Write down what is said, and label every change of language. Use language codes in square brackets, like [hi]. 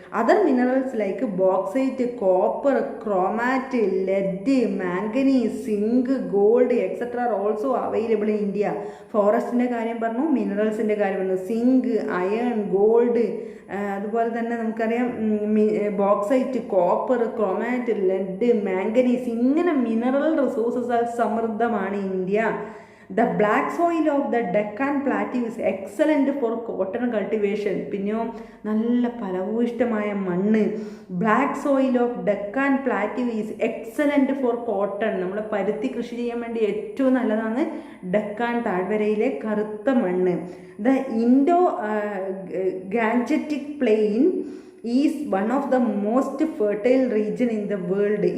[en] Other minerals like bauxite, copper, chromate, lead, manganese, zinc, gold etcetera are also available in India. [ml] ഫോറസ്റ്റിൻ്റെ കാര്യം പറഞ്ഞു, മിനറൽസിൻ്റെ കാര്യം പറഞ്ഞു. Zinc, iron, gold, അതുപോലെ തന്നെ നമുക്കറിയാം ബോക്സൈറ്റ്, കോപ്പർ, ക്രോമാറ്റ്, ലെഡ്, മാംഗനീസ്, ഇങ്ങനെ mineral റിസോഴ്സസാൽ സമൃദ്ധമാണ് India. [en] The black soil of the Deccan Plateau is excellent for cotton cultivation. [ml] പിന്നെയോ നല്ല ഫലഭൂയിഷ്ടമായ മണ്ണ്. [en] Black soil of Deccan plateau is excellent for cotton. [ml] നമ്മൾ പരുത്തി കൃഷി ചെയ്യാൻ വേണ്ടി ഏറ്റവും നല്ലതാണ് ഡെക്കാൻ താഴ്വരയിലെ കറുത്ത മണ്ണ്. [en] The Indo Gangetic plain is one of the most fertile region in the world.